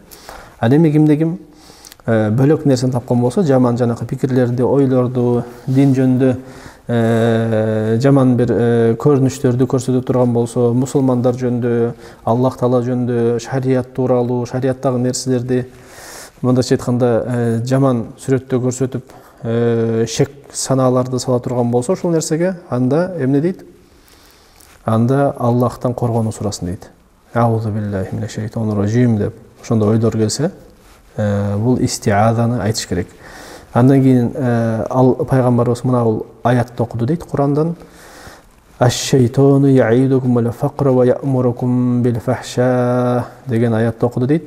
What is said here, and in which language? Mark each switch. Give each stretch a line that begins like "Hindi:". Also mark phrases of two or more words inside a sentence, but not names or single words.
Kyrgyz: Ал эми кимде ким бөлөк нерсени тапкан болсо, жаман жанакы пикирлерди, ойлорду, дин жөнүндө жаман бир көрүнүштөрдү көрсөтүп турган болсо, мусулмандар жөнүндө, Аллах Таала жөнүндө, шарият тууралуу, шариаттагы нерселерди мындайча айтканда жаман сүрөттө көрсөтүп, шек санааларды сала турган болсо, ошол нерсеге анда эмне дейт? Анда Аллахтан коргонуу сурасын дейт.
Arabic: أعوذ بالله من الشيطان الرجيم деп.
Kyrgyz: Ошондо ойлор келсе, бул истиазаны айтыш керек. Андан кийин пайгамбарыбыз мына бул аятты окуду дейт Курандан.
Arabic: الشيطان يعدكم الفقر ويأمركم بالفحشاء
Kyrgyz: деген аятты окуду дейт.